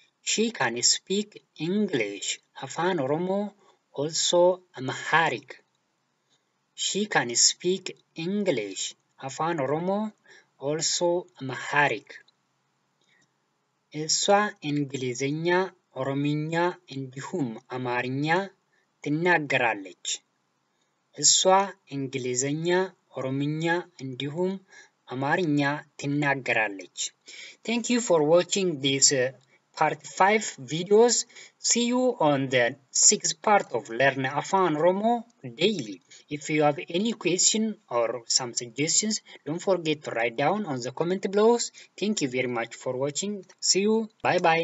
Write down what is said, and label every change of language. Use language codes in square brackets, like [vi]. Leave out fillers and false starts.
[en] She can speak English, Afaan Oromo, also Amharic. She can speak English, Afaan Oromo, also Amharic. [am] እሷ እንግሊዝኛ፣ ኦሮምኛ እንዲሁም አማርኛ ትናገራለች. እሷ እንግሊዝኛ፣ ኦሮምኛ እንዲሁም አማርኛ ትናገራለች. [en] Thank you for watching this part 5 videos. See you on the 6th part of Learn Afaan Oromo daily. If you have any question or some suggestions, don't forget to write down on the comment below. Thank you very much for watching. See you. Bye bye.